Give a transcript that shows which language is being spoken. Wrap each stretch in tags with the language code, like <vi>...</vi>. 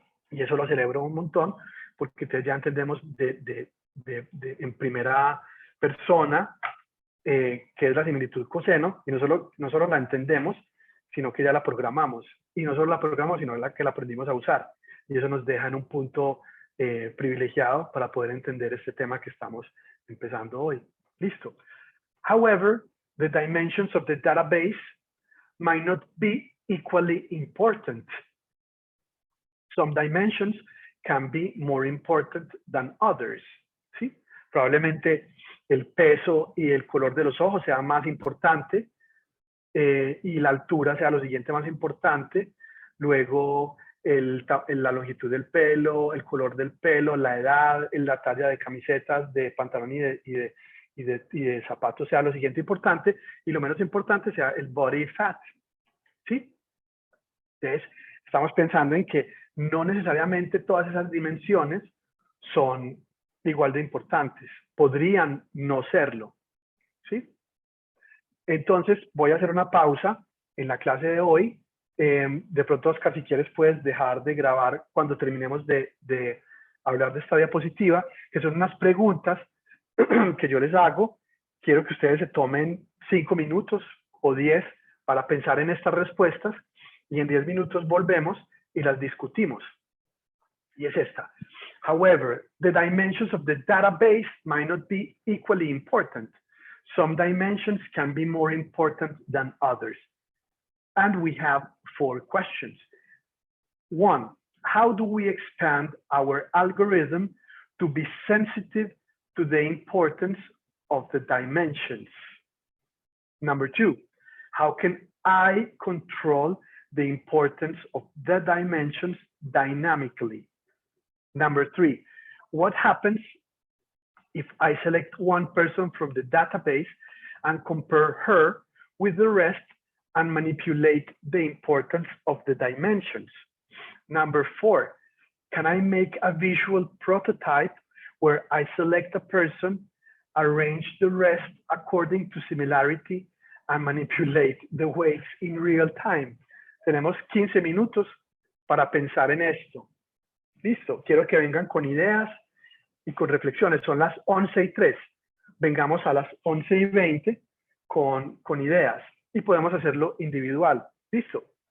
<es>Y eso lo celebro un montón, porque entonces ya entendemos en primera persona qué es la similitud coseno, y no solo la entendemos, sino que ya la programamos. Y no solo la programamos, sino que la aprendimos a usar. Y eso nos deja en un punto privilegiado para poder entender este tema que estamos empezando hoy. Listo.</es> <en>However, the dimensions of the database might not be equally important. Some dimensions can be more important than others.</en> <es>¿Sí? Probablemente el peso y el color de los ojos sea más importante y la altura sea lo siguiente más importante. Luego la longitud del pelo, el color del pelo, la edad, la talla de camisetas, de pantalón y de zapatos sea lo siguiente importante, y lo menos importante sea el body fat. ¿Sí? Entonces, estamos pensando en que no necesariamente todas esas dimensiones son igual de importantes. Podrían no serlo. ¿Sí? Entonces, voy a hacer una pausa en la clase de hoy. De pronto, Oscar, si quieres, puedes dejar de grabar cuando terminemos de hablar de esta diapositiva, que son unas preguntas que yo les hago. Quiero que ustedes se tomen 5 minutos o 10 para pensar en estas respuestas, y en 10 minutos volvemos y las discutimos. Y es esta.</es> <en>However, the dimensions of the database might not be equally important. Some dimensions can be more important than others. And we have 4 questions. 1, how do we expand our algorithm to be sensitive to the importance of the dimensions? Number 2, how can I control the importance of the dimensions dynamically? Number 3, what happens if I select one person from the database and compare her with the rest and manipulate the importance of the dimensions? Number 4, can I make a visual prototype where I select a person, arrange the rest according to similarity, and manipulate the weights in real time?</en> <es>Tenemos 15 minutos para pensar en esto. Listo, quiero que vengan con ideas y con reflexiones. Son las 11:03. Vengamos a las 11:20 con ideas, y podemos hacerlo individual. ¿Listo?</es>